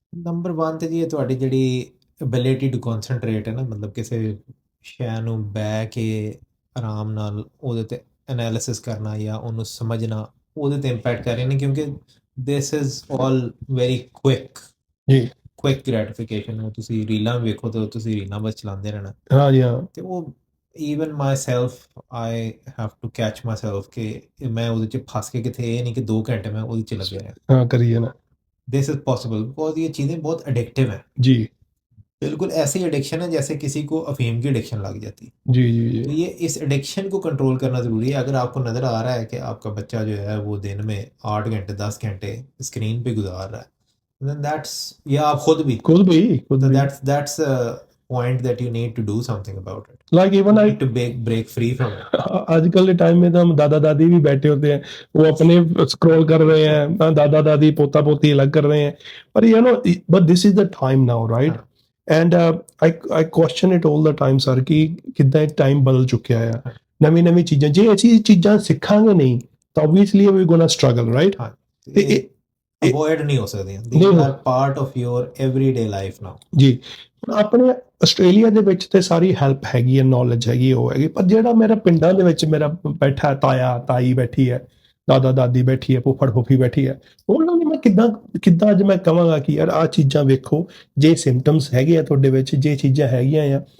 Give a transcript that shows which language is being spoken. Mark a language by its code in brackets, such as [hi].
[pa] Number 1 ਤੇ ਜੀ ਇਹ ਤੁਹਾਡੀ ਜਿਹੜੀ [en] ability to concentrate [pa] ਹੈ ਨਾ, ਮਤਲਬ ਕਿਸੇ ਸ਼ੈ ਨੂੰ ਬਹਿ ਕੇ ਆਰਾਮ ਨਾਲ ਉਹਦੇ ਤੇ ਐਨਾਲਿਸਿਸ ਕਰਨਾ ਜਾਂ ਉਹਨੂੰ ਸਮਝਣਾ, ਉਹਦੇ ਤੇ ਇੰਪੈਕਟ ਕਰ ਰਹੇ ਨੇ, ਕਿਉਂਕਿ [en] this is all very [pa] ਜੀ [en] Quick gratification. [pa] ਉਹ ਤੁਸੀਂ ਰੀਲਾਂ ਵੇਖੋ ਤੇ ਤੁਸੀਂ ਰੀਲਾਂ ਬਸ ਚਲਾਉਂਦੇ ਰਹਿਣਾ, ਹਾਂ ਜੀ ਹਾਂ ਤੇ ਉਹ [en] even myself I have to catch myself [pa] ਕਿ ਮੈਂ ਉਹਦੇ 'ਚ ਫਸ ਕੇ ਕਿਤੇ, ਇਹ ਨਹੀਂ ਕਿ 2 ਘੰਟੇ ਮੈਂ ਉਹਦੇ 'ਚ ਲੱਗਿਆ ਰਿਹਾ। [hi] ਹਾਂ करिए ना [en] this is possible because [hi] ये चीज़ें बहुत एडिक्टिव हैं, जी बिल्कुल ऐसी एडिक्शन है जैसे किसी को अफीम की एडिक्शन लग जाती है। जी जी तो जी ये इस एडिक्शन को कंट्रोल करना ज़रूरी है। अगर आपको नज़र आ रहा है कि आपका बच्चा जो है वो दिन में 8 घंटे 10 घंटे स्क्रीन पे गुजार रहा है, [en] then that's, [hi] या आप खुद भी, खुद भी तो [en] that's a point that you need to do something about it. like even You I need to break free from it. [hi] आजकल के टाइम में तो हम दादा दादी भी बैठे होते हैं, वो अपने स्क्रॉल कर रहे हैं, दादा दादी पोता पोती अलग कर रहे हैं, पर [en] you know but this is the time now right and I question it all the time sir [hi] कि कितना टाइम बदल चुका है, [pa] नवी नवी चीजें जे ऐसी चीजें सीखांगे नहीं तो [en] obviously we're gonna struggle right। [hi] Avoid नहीं हो सकती, [en] these are part of your everyday life now। [hi] जी [pa] ਹੁਣ ਆਪਣੇ ਆਸਟ੍ਰੇਲੀਆ ਦੇ ਵਿੱਚ ਤੇ ਸਾਰੀ ਹੈਲਪ ਹੈਗੀ ਹੈ, ਨੌਲੇਜ ਹੈਗੀ, ਉਹ ਹੈਗੀ, ਪਰ ਜਿਹੜਾ ਮੇਰਾ ਪਿੰਡਾਂ ਦੇ ਵਿੱਚ ਮੇਰਾ ਬੈਠਾ ਤਾਇਆ ਤਾਈ ਬੈਠੀ ਹੈ, ਦਾਦਾ ਦਾਦੀ ਬੈਠੀ ਹੈ, ਫੁੱਫੜ ਫੁੱਫੀ ਬੈਠੀ ਹੈ, ਉਹਨਾਂ ਨੂੰ ਮੈਂ ਕਿੱਦਾਂ ਕਿੱਦਾਂ ਅੱਜ ਮੈਂ ਕਹਾਂਗਾ ਕਿ ਯਾਰ ਆਹ ਚੀਜ਼ਾਂ ਵੇਖੋ, ਜੇ ਸਿੰਪਟਮਸ ਹੈਗੇ ਆ ਤੁਹਾਡੇ ਵਿੱਚ, ਜੇ ਚੀਜ਼ਾਂ ਹੈਗੀਆਂ ਆ,